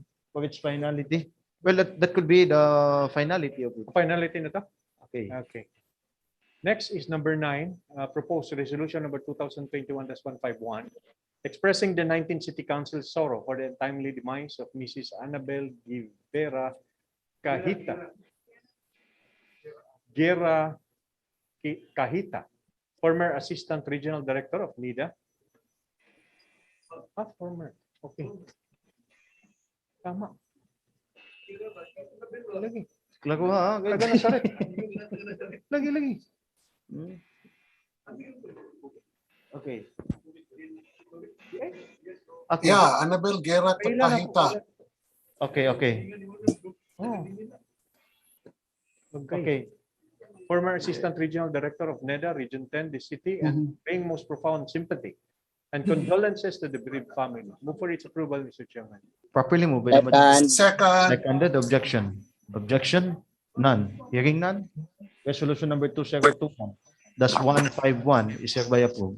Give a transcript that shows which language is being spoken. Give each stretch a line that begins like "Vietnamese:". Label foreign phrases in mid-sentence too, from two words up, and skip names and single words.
English: for its finality. Well, that could be the finality of it.
Cebuano: Finality na to?
English: Okay. Okay. Next is number 9, proposed resolution number 2021-151, expressing the 19th City Council sorrow for the untimely demise of Mrs. Annabel Guevara Kahita, former Assistant Regional Director of NIDA. Former. Okay. Tama.
Cebuano: Lagi. Lago ha. Taga Nazaret. Lagi. Okay.
English: Okay. Yeah, Annabel Guerra Kahita. Okay. Oh. Okay. Former Assistant Regional Director of NEDA, Region 10, the city, and paying most profound sympathy and condolences to the bereaved family. Move for its approval, Mr. Chairman. Properly moved by the majority. Second. Seconded. Objection? None. Hearing none. Resolution number 2721. That's 151 is hereby approved.